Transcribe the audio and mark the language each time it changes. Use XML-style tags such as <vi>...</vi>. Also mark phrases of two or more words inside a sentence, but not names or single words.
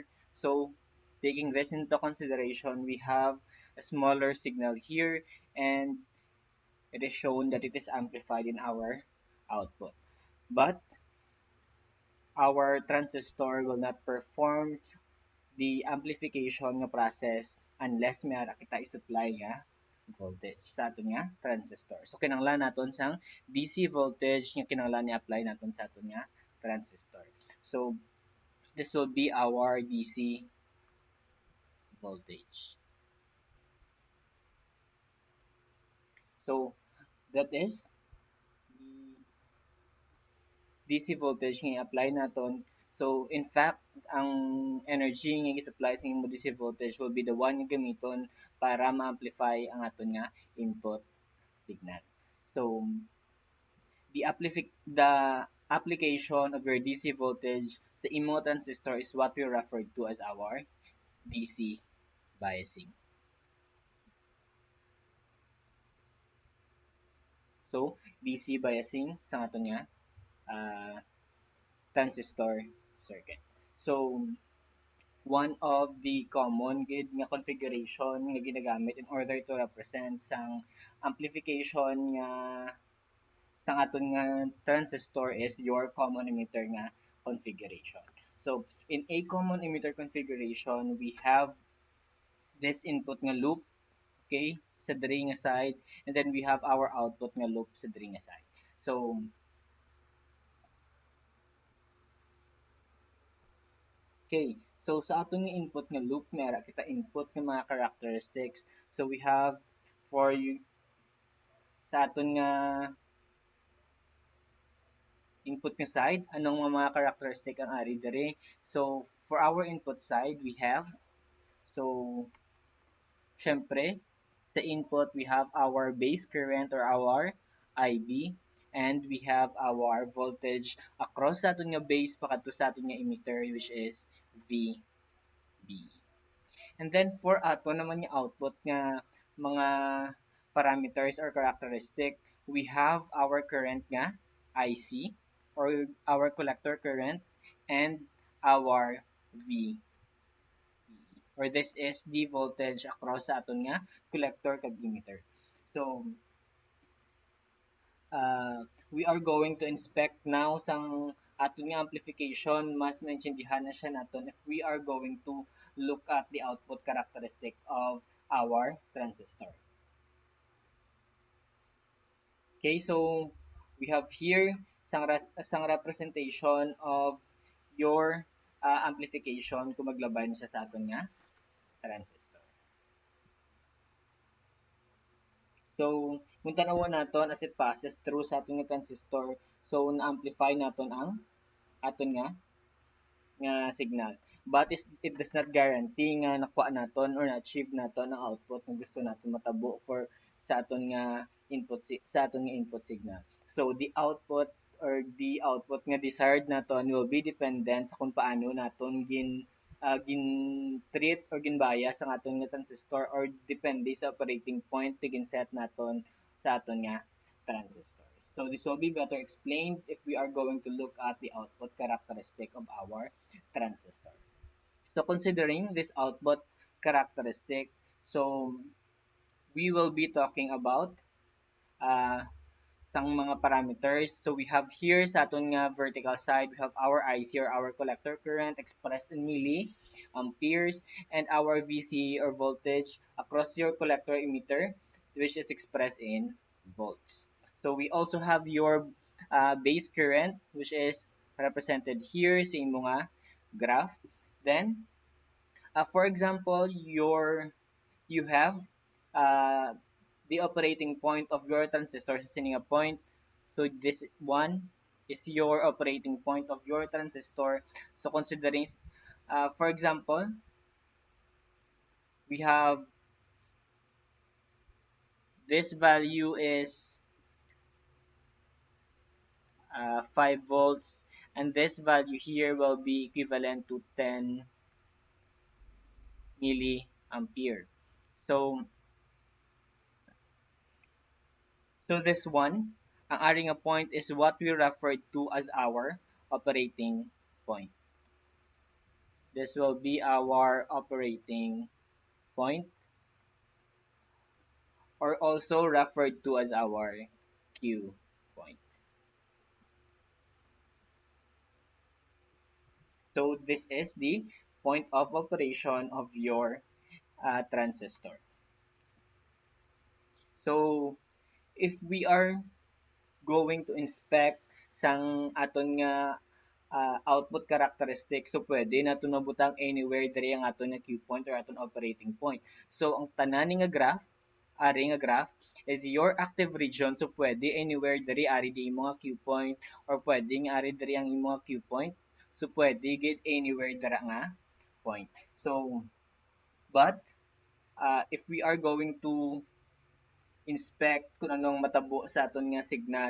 <en>So taking this into consideration, we have a smaller signal here and it is shown that it is amplified in our output. But our transistor will not perform the amplification nga process unless</en> <hil>mayara kita i-supply nga</hil> <en>voltage</en> <hil>sa aton nga transistor. So kinahanglan naton sang</hil> <en>DC voltage</en> <hil>nga kinahanglan ni-apply naton sa aton nga transistor.</hil> <en>So this will be our DC voltage. So that is the DC voltage</en> <hil>nga i-apply naton.</hil> <en>So in fact,</en> <hil>ang energy nga i-supply sa imong</hil> <en>DC voltage will be the one</en> <hil>nga gamiton para ma-amplify ang aton nga</hil> <en>input signal. So the application of your DC voltage</en> <hil>sa imong transistor</hil> <en>is what we refer to as our DC biasing. So DC biasing</en> <hil>sa aton nga</hil> <en>transistor circuit. So one of the common</en> <hil>gid nga</hil> <en>configuration</en> <hil>nga ginagamit</hil> <en>in order to represent sang amplification</en> <hil>nga sang aton nga</hil> <en>transistor is your common emitter nga configuration. So in a common emitter configuration, we have this input nga loop, okay,</en> <hil>sa diri nga</hil> <en>side, and then we have our output nga loop</en> <hil>sa diri nga</hil> <en>side. So okay, so</en> <hil>sa aton nga input nga loop mera kita input nga mga characteristics.</hil> <en>So we have for you</en> <hil>sa aton nga input nga side, anong mga characteristic ang ari diri.</hil> <en>So for our input side, we have so</en> <hil>syempre sa</hil> <en>input we have our base current or our IB, and we have our voltage across</en> <hil>sa aton nga</hil> <en>base</en> <hil>pakadto sa aton nga</hil> <en>emitter, which is VB. And then for</en> <hil>ato naman yung</hil> <en>output nga mga parameters or characteristic, we have our current nga IC or our collector current and our V, or this is the voltage across</en> <hil>sa aton nga</hil> <en>collector kag emitter. So we are going to inspect now</en> <hil>sang aton nga</hil> <en>amplification.</en> <hil>Mas naintindihan na siya naton</hil> <en>if we are going to look at the output characteristic of our transistor. Okay, so we have here sang representation of your amplification</en> <hil>kung maglabay siya sa aton nga</hil> <en>transistor.</en> <hil>So, kung tanawan naton</hil> <en>as it passes through</en> <hil>sa aton nga transistor, so na-amplify naton ang aton nga signal.</hil> <en>But it does not guarantee</en> <hil>nga nakuha naton or na-achieve naton ang output nga gusto naton matabo for sa aton nga</hil> <en>input signal. So the output or the output</en> <hil>nga desired naton</hil> <en>will be dependent</en> <hil>sa kung paano naton gin treat or ginbayas ang aton nga transistor or depende sa</hil> <en>operating point</en> <hil>na gin-set naton sa aton nga transistor.</hil> <en>So this will be better explained if we are going to look at the output characteristic of our transistor. So considering this output characteristic, so we will be talking about</en> <hil>sang mga</hil> <en>parameters. So we have here</en> <hil>sa aton nga</hil> <en>vertical side, we have our IC or our collector current expressed in milliamperes and our VC or voltage across your collector emitter, which is expressed in volts. So we also have your base current, which is represented here</en> <hil>sa imong nga</hil> <en>graph. Then for example, you have uh, the operating point of your transistor</en> <hil>sa sininga</hil> <en>point. So this one is your operating point of your transistor. So considering, for example, we have this value is 5 volts, and this value here will be equivalent to 10 milliampere. So, so this one,</en> <hil>ang aring</hil> <en>point is what we refer to as our operating point. This will be our operating point, or also referred to as our Q point. So this is the point of operation of your transistor. So if we are going to inspect</en> <hil>sang aton nga</hil> <en>output characteristic, so</en> <hil>pwede nato nabutang</hil> <en>anywhere</en> <hil>diri ang aton nga</hil> <en>Q point or aton operating point.</en> <hil>So ang tanan nga graph, ari nga graph</hil> <en>is your active region,</en> <hil>so pwede anywhere diri ari di imo nga Q point, or pwede nga ari diri ang imo nga Q point, so pwede gid anywhere dira nga point.</hil> <en>So but if we are going to inspect</en> <hil>kung anong matabo sa aton nga</hil> <en>signal.</en>